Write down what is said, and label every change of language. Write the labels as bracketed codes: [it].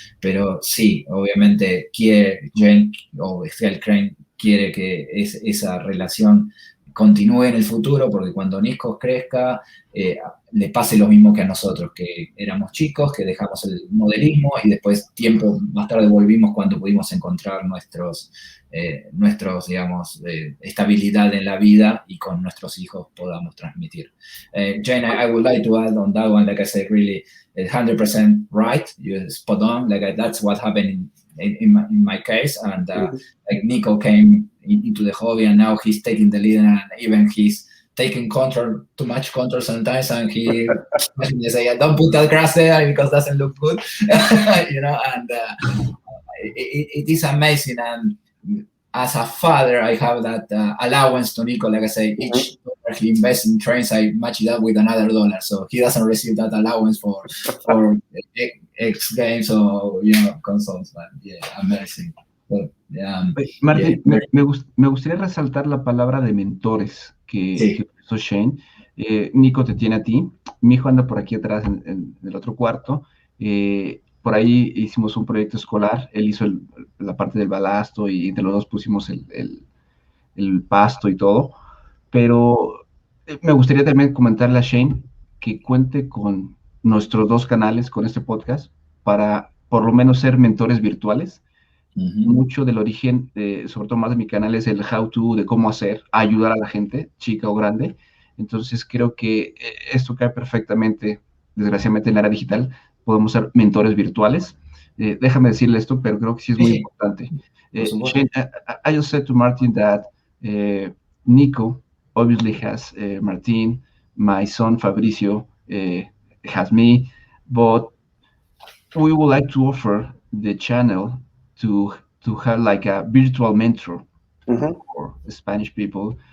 [es] Pero sí, obviamente Jane o ScaleTrains quiere que esa relación continúe en el futuro, porque cuando Nico crezca, le pase lo mismo que a nosotros, que éramos chicos, que dejamos el modelismo y después tiempo más tarde volvimos cuando pudimos encontrar nuestros digamos, estabilidad en la vida y con nuestros hijos podamos transmitir. [en] Jane, I would like to add on that one, like I said, really 100% right, you're spot on, that's what happened in my case, and like Nico came into the hobby and now he's taking the lead, and even he's taking too much control sometimes, and he say, don't put that grass there because it doesn't look good, and it is amazing. And as a father, I have that allowance to Nico, like I say, each dollar he invests in trains, I match it up with another $1, so he doesn't receive that allowance for X games or consoles. But yeah, amazing. But, [es] Martín, me gustaría resaltar la palabra de mentores que usó Shane. Nico te tiene a ti, mi hijo anda por aquí atrás en el otro cuarto. Por ahí hicimos un proyecto escolar, él hizo la parte del balasto y entre los dos pusimos el pasto y todo. pero me gustaría también comentarle a Shane que cuente con nuestros 2 canales, con este podcast, para por lo menos ser mentores virtuales. Mucho del origen, sobre todo más de mi canal, es el how to, de cómo hacer, ayudar a la gente, chica o grande. Entonces creo que esto cae perfectamente, desgraciadamente, en la era digital. Podemos ser mentores virtuales. Déjame decirle esto, pero creo que sí es muy importante. [en] Shane, I just said to Martin that Nico obviously has Martin, my son Fabricio has me, but we would like to offer the channel to have like a virtual mentor for Spanish people.